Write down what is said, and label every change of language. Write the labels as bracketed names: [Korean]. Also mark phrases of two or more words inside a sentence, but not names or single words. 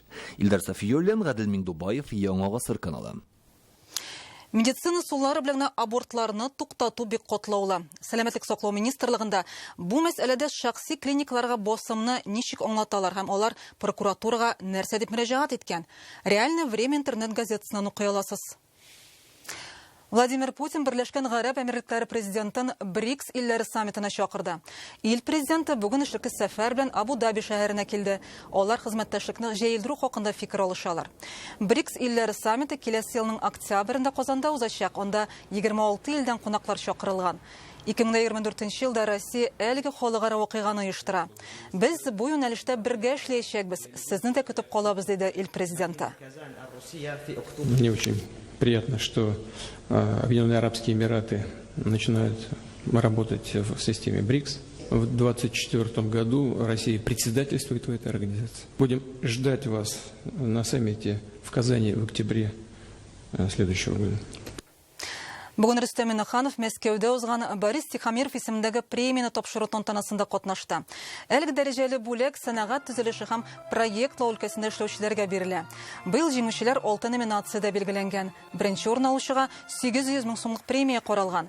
[Tatar] Илдар Сафиуллин, Гадел Миңдубаев, Яңа Гасыр каналы. Медицина сулары белән абортларны туктату бик катлаулы. Сәламәтлек саклау министрлыгында бу мәсьәләдә шәхси клиникаларга басымны ничек аңлаталар һәм алар прокуратурага нәрсә дип мөрәҗәгать иткән. [Russian] Реальное время [Tatar] интернет газетасыннан укый аласыз. Владимир Путин Берләшкән Гарәп Әмирлекләре президентын БРИКС илләре саммитына чакырды. Ил президенты бүген эшлекле сәфәр белән Абу-Даби шәһәренә килде. Алар хезмәттәшлекне җәелдерү хакында фикер алышалар. БРИКС илләре саммиты киләсе елның октябрендә Казанда узачак. Анда 26 илдән кунаклар чакырылган. 2024 елда Россия әлеге халыкара вакыйганы оештыра. Без бу юнәлештә бергә эшләячәкбез. Сезне дә көтеп калабыз, диде ил президенты. [Russian] Мне очень приятно, что Объединенные Арабские Эмираты начинают работать в системе БРИКС. в 2024 году Россия председательствует в этой организации. Будем ждать вас на саммите в Казани в октябре следующего года. [Tatar] Бүгін Рүстем Миннаханов Мәскеуде узган Борис Тихомиров исемендәге премияны тапшыру тантанасында катнашты. Әлеге дәрәҗәле бүләк сәнәгать төзелеше һәм проектлау өлкәсендә эшләүчеләргә бирелә. Быел җиңүчеләр 6 номинациядә белгеләнгән. Беренче урын алучыга 800 мең сумлык премия каралган.